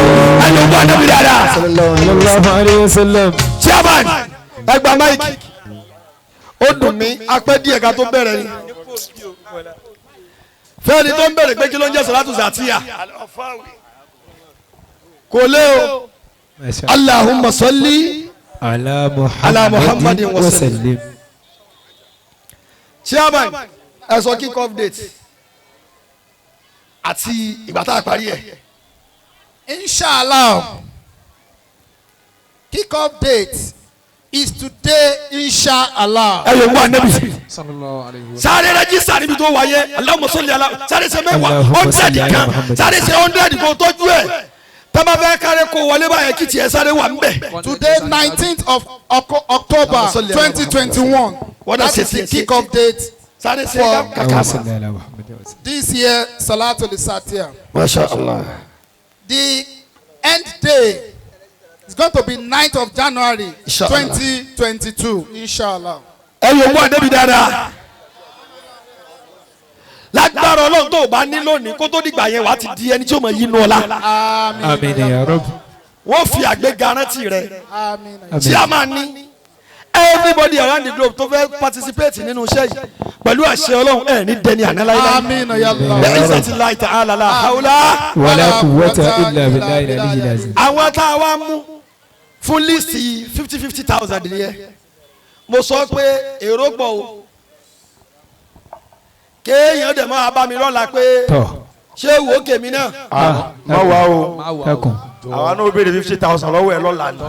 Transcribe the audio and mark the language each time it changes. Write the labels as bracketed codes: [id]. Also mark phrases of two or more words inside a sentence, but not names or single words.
[yo] ẹni gbọ́ ànábì dáadáa. [ar] صلى الله عليه وسلم. [yo] chairman ẹgbàá máìkì ó dùn mí apẹ́ díẹ̀ ká tó bẹ̀rẹ̀ ni fẹ́ẹ̀ni tó ń bẹ̀rẹ̀ pé kí ló ń jẹ́ sọ̀látù zàtíyà kò lé o. [ar] اللهم صل على محمد وسلم. [yo] chairman ẹ sọ [en] kick off date [yo] àti ìgbà tá a parí ẹ̀ [ar] Inshallah. [en] Kick-off date is today, inshallah. [yo] ẹ yóò wá nẹ́bí. sáré rẹ́jísítà níbi tó wáyé [ar] اللهم صل على [yo] sáré ṣe mẹ́wàá 100 kan sáré ṣe 100 kó tọ́jú ẹ̀ tọ́ba fẹ́ kárẹ́ kó wọlé báyẹn kí tiẹ̀ sáré wà ńbẹ̀. [en] Today, 19th of October 2021. That is the kick-off date [yo] sáré ṣe [en] for [yo] kàkà. [en] this year, Salatul Satiyah. [ar] ما شاء الله. [en] The end day is going to be 9th of January [ar] Inshallah. 2022. Inshallah. [yo] ẹ yóò wá nẹ́bí dáadáa. lágbára ọlọ́run tó o bá ní lónìí kó tó dìgbà yẹn wàá ti di ẹni tí ó mọ̀ yín nù ọ̀la. [ar] Amin. يا رب. [yo] wọ́n fi àgbéga rántí rẹ̀. [ar] Amin. [yo] tí a máa ní [en] everybody around the globe [yo] tó fẹ́ participate nínú iṣẹ́ yìí pẹ̀lú àṣẹ ọlọ́run ẹ̀ ní dẹni àná láíláí. [ar] آمين يا الله. bẹ́ẹ̀ ìsàtì láì تعالى لا حول. ولا قوة إلا بالله العلي العظيم. [yo] àwọn tá a wá mú fún líìsì 50,000 nìyẹn mo sọ pé èrò pọ̀ o kéèyàn dẹ̀ máa bá mi lọ́la pé tọ́ ṣé wò ó kèmí náà. má wá o ẹkùn. àwa náà béèrè 50,000 lọ́wọ́ ẹ lọ́la ni.